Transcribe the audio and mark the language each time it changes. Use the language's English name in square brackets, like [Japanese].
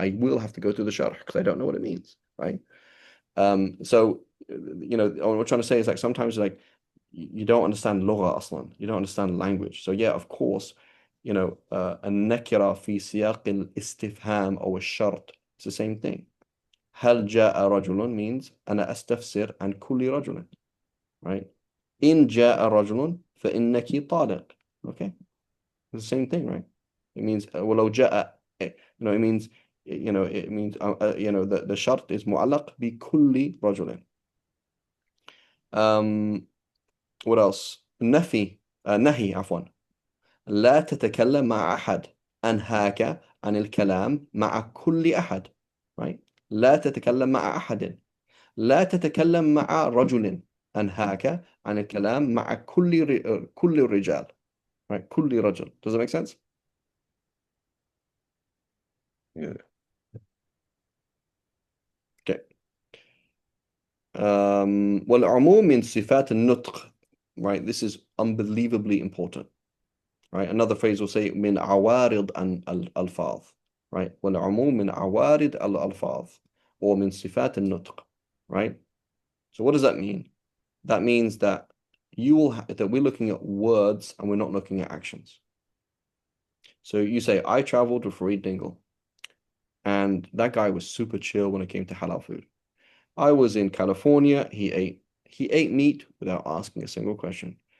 [English] I will have to go through the Sharh because I don't know what it means, right? So what we're trying to say is like sometimes like you don't understand lugha aslan, you don't understand language. So yeah, of course, [Arabic] النكرة في سياق الاستفهام أو الشرط, [English] it's the same thing. [Arabic] هل جاء رجل [English] means [Arabic] أنا أستفسر عن كل رجل, right? إن جاء رجل فإنك طالق. [English] Okay, it's the same thing, right? It means ولو جاء, it means the shart is [Arabic] معلق بكل رجل. [English] What else? [Arabic] نهي عفوا. لا تتكلم مع أحد. أنهاك عن الكلام مع كل أحد. Right? لا تتكلم مع أحد. لا تتكلم مع رجل. أنهاك عن الكلام مع كل الرجال. [English] Right? كل رجل. Does that make sense? Yeah. Okay. [Arabic] والعموم من صفات النطق. Right? [English] This is unbelievably important. Right? Another phrase will say [Arabic] من عوارض الألفاظ. [English] Right? [Arabic] والعموم من عوارض الألفاظ [English] or [Arabic] من صفات النطق. [English] Right? So what does that mean? That means that that we're looking at words and we're not looking at actions. So you say, I traveled with Farid Dingle, and that guy was super chill when it came to halal food. I was in California, he ate meat without asking a single question.